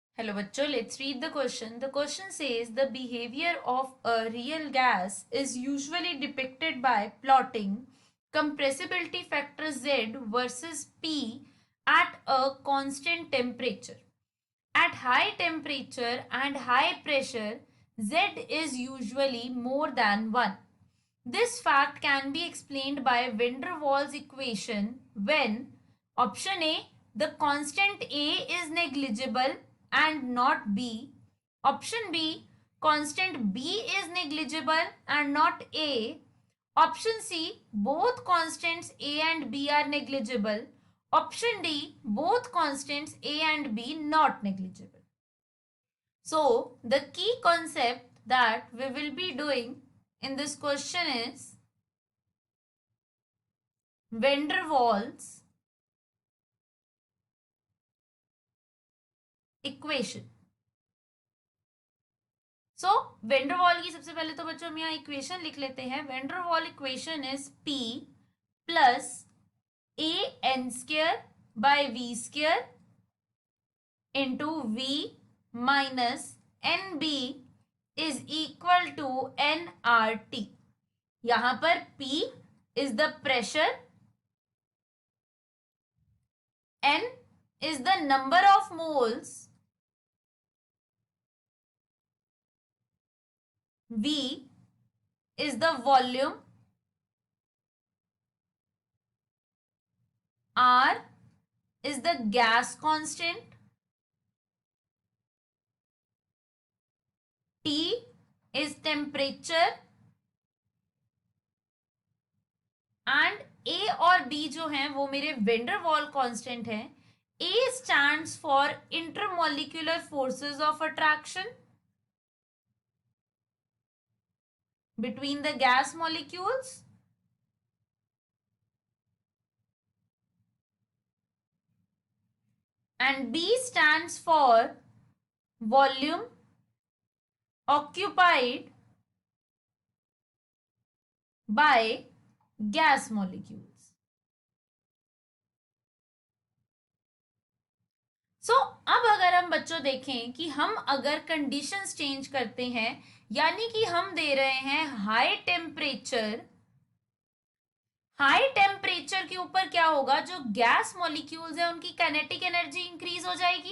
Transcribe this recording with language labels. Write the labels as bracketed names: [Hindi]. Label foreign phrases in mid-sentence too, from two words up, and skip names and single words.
[English] Hello bachcho, let's read the question. The question says the behavior of a real gas is usually depicted by plotting compressibility factor Z versus P at a constant temperature. At high temperature and high pressure, Z is usually more than 1. This fact can be explained by van der Waals equation when option A, the constant A is negligible and not B. Option B, constant B is negligible and not A. Option C, both constants A and B are negligible. Option D, both constants A and B not negligible. So, the key concept that we will be doing in this question is van der Waals equation. [Hindi] So van der Waal की सबसे पहले तो बच्चों हम यहाँ इक्वेशन लिख लेते हैं. [English] van der Waal equation is P plus an square by v square into v minus nb is equal to nRT. [Hindi] यहां पर [English] P is the pressure, N is the number of moles, V is the volume, R is the gas constant, T is temperature and A [Hindi] और बी जो हैं वो मेरे van der Waal कांस्टेंट हैं. [English] A stands for intermolecular forces of attraction between the gas molecules and B stands for volume occupied by gas molecules. So, [Hindi] अब अगर हम बच्चों देखें कि हम अगर [English] conditions change [Hindi] करते हैं, यानी कि हम दे रहे हैं [English] high temperature [Hindi] के ऊपर क्या होगा, जो [English] gas molecules [Hindi] है उनकी [English] kinetic energy increase [Hindi] हो जाएगी.